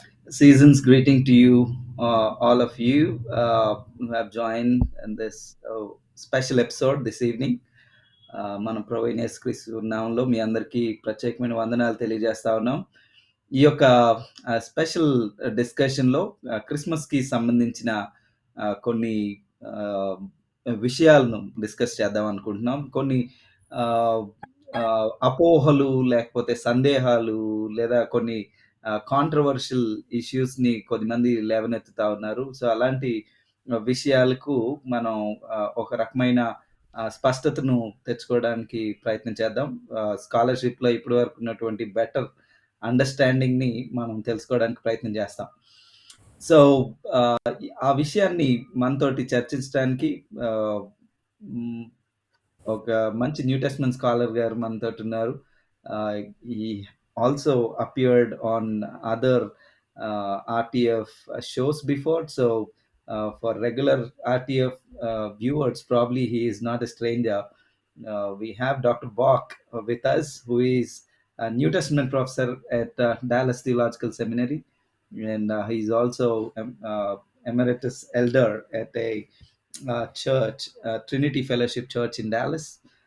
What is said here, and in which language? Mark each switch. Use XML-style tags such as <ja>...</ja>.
<en>Season's greeting to you, all of you who have joined in this special episode this evening.</en> <te>మనం ప్రొవైన్ యేసుక్రీస్తు నామంలో మీ అందరికీ ప్రత్యేకమైన వందనాలు తెలియజేస్తా ఉన్నాం. ఈ యొక్క స్పెషల్ డిస్కషన్‌లో క్రిస్మస్‌కి సంబంధించిన కొన్ని ఆహ్, విషయాలను డిస్కస్ చేద్దాం అనుకుంటున్నాం. కొన్ని ఆహ్, అపోహలు లేకపోతే సందేహాలు లేదా కొన్ని కాంట్రోవర్షియల్ ఇష్యూస్‌ని కొద్దిమంది లేవనెత్తుతా ఉన్నారు. సో, అలాంటి విషయాలకు మనం ఒక రకమైన స్పష్టతను తెచ్చుకోవడానికి ప్రయత్నం చేద్దాం. స్కాలర్‌షిప్‌లో ఇప్పటి వరకు ఉన్నటువంటి బెటర్ అండర్‌స్టాండింగ్‌ని మనం తెలుసుకోవడానికి ప్రయత్నం చేస్తాం. సో, ఆ విషయాన్ని మనతోటి చర్చించడానికి ఆహ్, హ్మ్. ఒక మంచి న్యూ టెస్టమెంట్ స్కాలర్ గారు మనతోటున్నారు.</te> <en>He also appeared on other RTF shows before. So, for regular RTF viewers, probably he is not a stranger. We have Dr. Bach with us, who is a New Testament professor at Dallas Theological Seminary, and he's also emeritus elder at a church, Trinity Fellowship Church in Dallas.</en>